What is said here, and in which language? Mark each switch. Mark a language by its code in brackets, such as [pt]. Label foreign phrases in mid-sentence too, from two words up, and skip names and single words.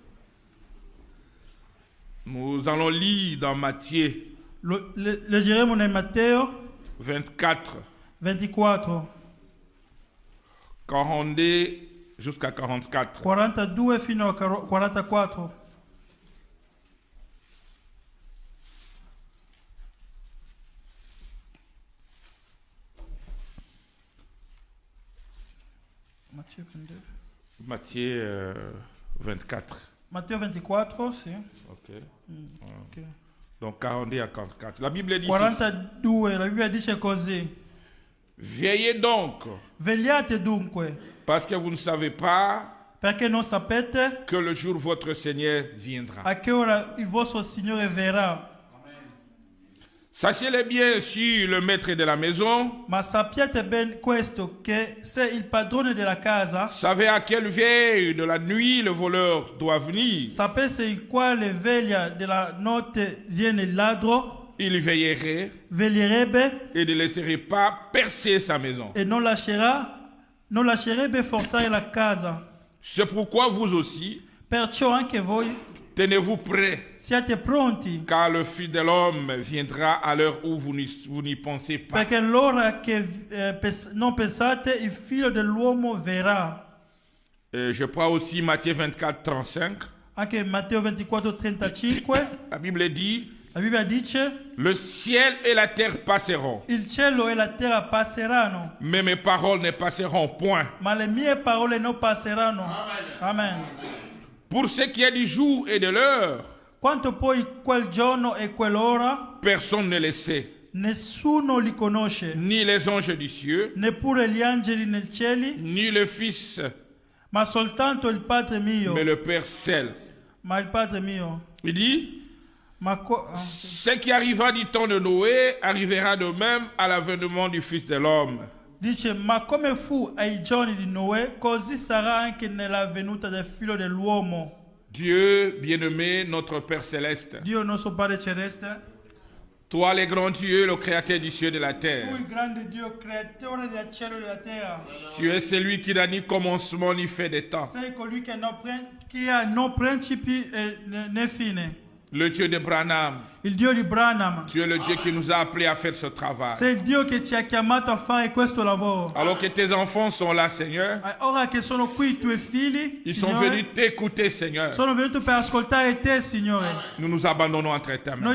[fr] Nous allons lire dans Matthieu [it] Leggeremo nel Matteo [fr] 24, [it] 24, [fr] 42 jusqu'à 44. [it] 42 fino a 44. Matteo 22. [fr] Matthieu 24. [it] Matteo 24, sì. [fr] Ok. [it] Ok. [fr] Donc 42 à 44. La Bible dit [it] 42, la Bibbia dice così. [fr] Veillez donc, [it] Vegliate dunque, [fr] parce que vous ne savez pas [it] perché non sapete [fr] que le jour votre Seigneur viendra. [it] a che ora il vostro Signore verrà. [fr] Sachez-le bien, si le maître de la maison [it] Ma sappiate ben questo, che se il padrone della casa [fr] savait à quelle veille de la nuit le voleur doit venir, [it] sapesse in quale veglia della notte viene il ladro, [fr] il veillerait [it] veglierebbe [fr] et ne laisserait pas percer sa maison. [it] e non lascerebbe forzare la casa. [fr] C'est pourquoi vous aussi, [it] Perciò anche voi [fr] tenez-vous prêts, [it] siate pronti, [fr] car le Fils de l'homme viendra à l'heure où vous n'y pensez pas. [it] perché l'ora che non pensate il figlio dell'uomo verrà. [fr] Je prends aussi Matthieu 24, 35. [it] Anche Matteo 24, 35, [fr] La Bible dit, [it] la Bibbia dice: [fr] le ciel et la terre passeront, [it] il cielo e la terra passeranno, [fr] mais mes paroles ne passeront point. [it] ma le mie parole non passeranno. [fr] Amen. Pour ce qui est du jour et de l'heure, [it] Quanto poi quel giorno e quell'ora, [fr] personne ne le sait, [it] nessuno li conosce, [fr] ni les anges du ciel, [it] neppure gli angeli nei cieli, [fr] ni le Fils, [it] ma soltanto il Padre mio. [fr] mais le Père seul. [it] Ma il Padre mio. [fr] Il dit, [it] Ma [fr] ce qui arriva du temps de Noé arrivera de même à l'avènement du Fils de l'homme. [it] dice, ma come fu ai giorni di Noè, così sarà anche nella venuta del figlio dell'uomo. [fr] Dieu bien-aimé, notre Père céleste, [it] Dio nostro Padre celeste, [fr] toi le grand Dieu, le créateur du ciel et de la terre, [it] tu il grande Dio, creatore del cielo e della terra. [fr] tu es celui qui n'a ni commencement ni fin des temps, [it] Sei colui che ha no principi né fine. [fr] le Dieu de Branham, [it] Il Dio di Branham. [fr] tu es le Dieu qui nous a appelés à faire ce travail. [it] Sei il Dio che ci ha chiamato a fare questo lavoro. [fr] Alors que tes enfants sont là, Seigneur, [it] Ora che sono qui i tuoi figli, [fr] ils sont [it] Signore, [fr] venus t'écouter, Seigneur. [it] sono venuti per ascoltare te, Signore. [fr] Nous nous abandonnons entre tes mains.